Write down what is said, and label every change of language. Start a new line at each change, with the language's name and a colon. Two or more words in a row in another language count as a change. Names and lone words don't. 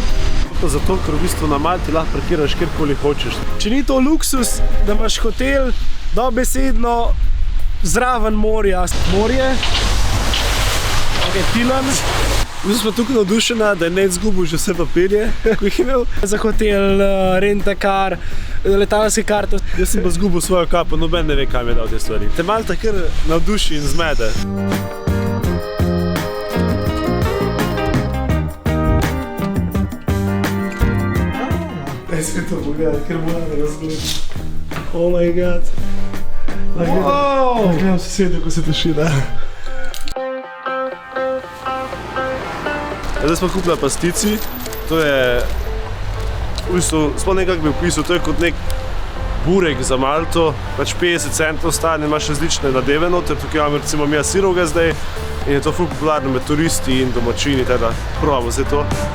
Slovenian: Zato, ker v bistvu na Malti lahko parkiraš kjerkoli hočeš. Če ni to luksus, da imaš hotel dobesedno zraven morja. Morje. Ok, Tilan. Mi smo tukaj navdušena, da je ne izgubil že vse papirje, ko jih je imel. Za hotel, rent-a-car, letalske karte. Jaz sem pa izgubil svojo kapo, noben ne ve, kam je dal te stvari. Te Malta kar navduši in zmede. Daj se to pogledaj, ker moram razgledati.
English: Oh my god.
Slovenian: Gledam sosedjo, ko se tušira. Zdaj smo kupila pastici. To je, v bistvu, sploh nekako bi opisal, to je kot nek burek za Malto, pač 50 centov stane, imaš različne nadeve noter, tukaj imamo recimo mi sirovega zdaj in je to ful popularno med turisti in domačini, teda probamo zdaj to.